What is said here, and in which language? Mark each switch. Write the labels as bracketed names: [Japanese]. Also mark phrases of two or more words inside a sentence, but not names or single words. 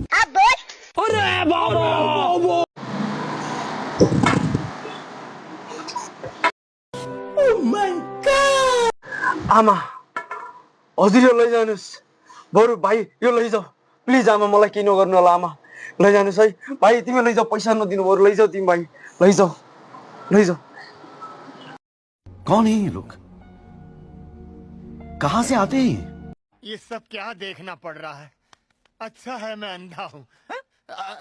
[Nepali] आमा हजुर यो लैजानुस् बरु भाइ यो लैजाऊ प्लिज आमा मलाई केही नगर्नु होला आमा लैजानुस् है भाइ तिमी लैजाऊ पैसा नदिनु बरु लैजाऊ तिमी भाइ लैजाऊ लैजाऊ [Hindi] कौन है ये लोग कहां से आते हैं ये सब क्या देखना पड़ रहा है अच्छा है मैं अंधा हूँ